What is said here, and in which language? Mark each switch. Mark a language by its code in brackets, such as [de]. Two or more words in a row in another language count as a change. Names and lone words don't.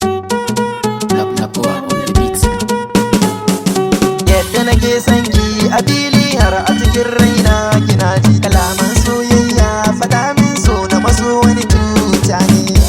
[ha] Na, na kowa [en] on the beat. [ha] Yadda nake son ki a fili har a cikin raina kina ji. Kalaman soyayya faɗa min so na maso wani cuta ne.